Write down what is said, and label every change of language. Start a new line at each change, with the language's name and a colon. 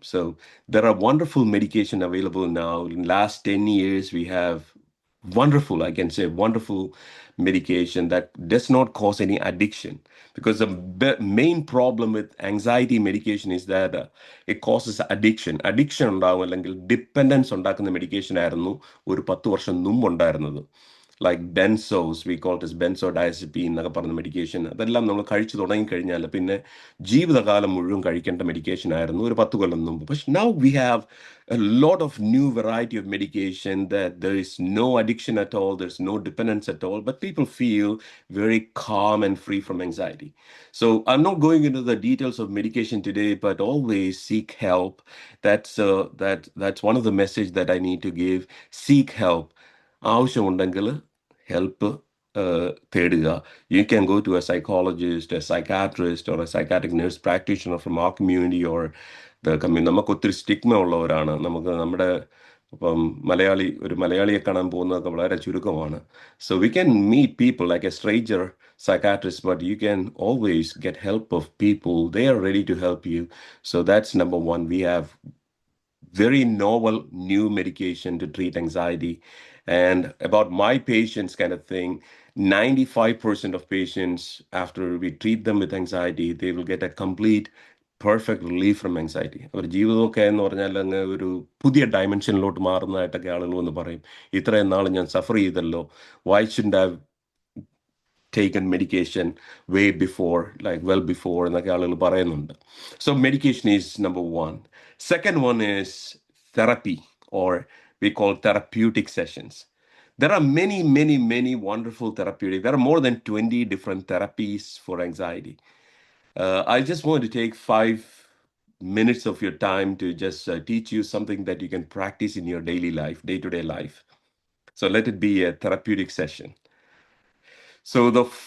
English: So there are wonderful medication available now. In last 10 years, we have wonderful, I can say, wonderful medication that does not cause any addiction. Because the main problem with anxiety medication is that it causes addiction.
Malayalam: Addiction ഉണ്ടാവും, അല്ലെങ്കിൽ dependence ഉണ്ടാക്കുന്ന medication ആയിരുന്നു ഒരു 10 വർഷം മുമ്പ് ഉണ്ടായിരുന്നത്.
English: like benzos, we call it benzodiazepine
Malayalam: എന്നൊക്കെ പറഞ്ഞ മെഡിക്കേഷൻ. അതെല്ലാം നമ്മൾ കഴിച്ചു തുടങ്ങിക്കഴിഞ്ഞാൽ പിന്നെ ജീവിതകാലം മുഴുവൻ കഴിക്കേണ്ട മെഡിക്കേഷൻ ആയിരുന്നു ഒരു 10 കൊല്ലം മുമ്പ്. പക്ഷെ
English: Now we have a lot of new variety of medication that there is no addiction at all, there's no dependence at all, but people feel very calm and free from anxiety. So I'm not going into the details of medication today, but always seek help. That's one of the message that I need to give. Seek help.
Malayalam: ആവശ്യമുണ്ടെങ്കിൽ help തേടുക.
English: You can go to a psychologist, a psychiatrist, or a psychiatric nurse practitioner from our community or the community.
Malayalam: നമുക്ക് ഒത്തിരി stigma ഉള്ളവരാണ്. നമുക്ക് നമ്മുടെ ഇപ്പം ഒരു മലയാളിയെ കാണാൻ പോകുന്നതൊക്കെ വളരെ ചുരുക്കമാണ്.
English: So we can meet people like a stranger psychiatrist, but you can always get help of people. They are ready to help you. So that's number one. We have very novel new medication to treat anxiety. And about my patients kind of thing, 95% of patients, after we treat them with anxiety, they will get a complete perfect relief from anxiety.
Malayalam: അവർ ജീവിതമൊക്കെ എന്ന് പറഞ്ഞാൽ അങ്ങ് ഒരു പുതിയ ഡയമെൻഷനിലോട്ട് മാറുന്നതായിട്ടൊക്കെ ആളുകൾ വന്ന് പറയും, ഇത്രയും നാൾ ഞാൻ സഫർ ചെയ്തല്ലോ,
English: why shouldn't I have taken medication way before, like well before
Malayalam: എന്നൊക്കെ ആളുകൾ പറയുന്നുണ്ട്.
English: So medication is number one. Second one is therapy, or we call therapeutic sessions. There are many wonderful therapeutic. There are more than 20 different therapies for anxiety. I just want to take 5 minutes of your time to just teach you something that you can practice in your daily life, day-to-day life. So let it be a therapeutic session. So the